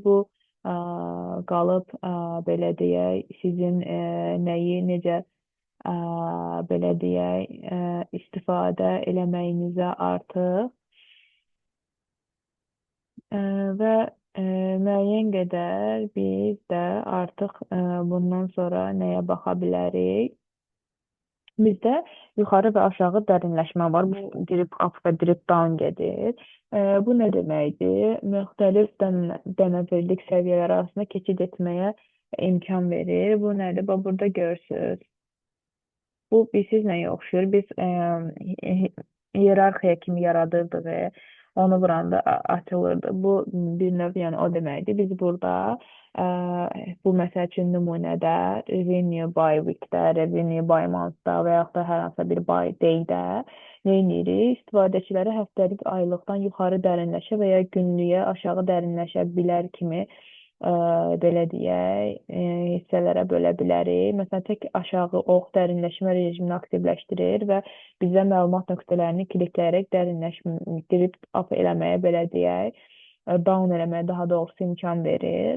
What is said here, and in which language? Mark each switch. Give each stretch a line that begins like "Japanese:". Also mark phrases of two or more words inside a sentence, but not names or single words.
Azerbaijani: Bu qalıb belə deyək, sizin nəyi necə belə deyək, istifadə eləməyinizə artıq və müəyyən qədər biz də artıq bundan sonra nəyə baxa bilərik? Bizdə yuxarı və aşağı dərinləşmə var. Bu
English: drip up
Azerbaijani: və
English: drip down
Azerbaijani: gedir. Bu nə deməkdir? Müxtəlif dənəvirlik səviyyələri arasında keçid etməyə imkan verir. Bu nədir? Bax, burada görürsünüz. Bu bilsiz nəyə oxşuyur? Biz hiyerarxiya kimi yaradırdıq. Onu vuranda açılırdı. Bu bir növ, yəni o deməkdir. Biz burada bu məsəl üçün nümunədə
English: revenue by week-
Azerbaijani: də,
English: revenue by month-
Azerbaijani: da və yaxud da hər hansısa bir
English: by day-
Azerbaijani: də nə edirik? İstifadəçiləri həftəlik, aylıqdan yuxarı dərinləşə və ya günlüyə aşağı dərinləşə bilər kimi belə deyək, hissələrə bölə bilərik. Məsələn, tək aşağı ox dərinləşmə rejimini aktivləşdirir və bizə məlumat nöqtələrini klikləyərək
English: drip up
Azerbaijani: eləməyə, belə deyək, down eləməyə daha doğrusu imkan verir.